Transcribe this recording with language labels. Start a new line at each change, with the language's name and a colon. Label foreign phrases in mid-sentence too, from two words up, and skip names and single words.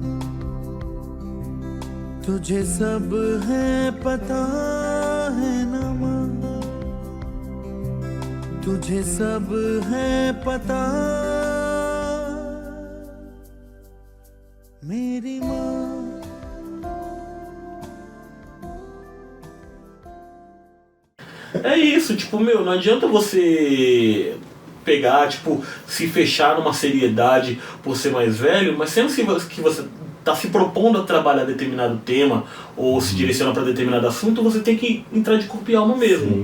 Hindi: तुझे सब है पता है ना माँ, तुझे सब है पता मेरी माँ।
Portuguese: É isso, tipo, meu, não adianta você pegar, tipo, se fechar numa seriedade por ser mais velho, mas sendo que você tá se propondo a trabalhar determinado tema ou se direciona para determinado assunto, você tem que entrar de corpo e alma mesmo.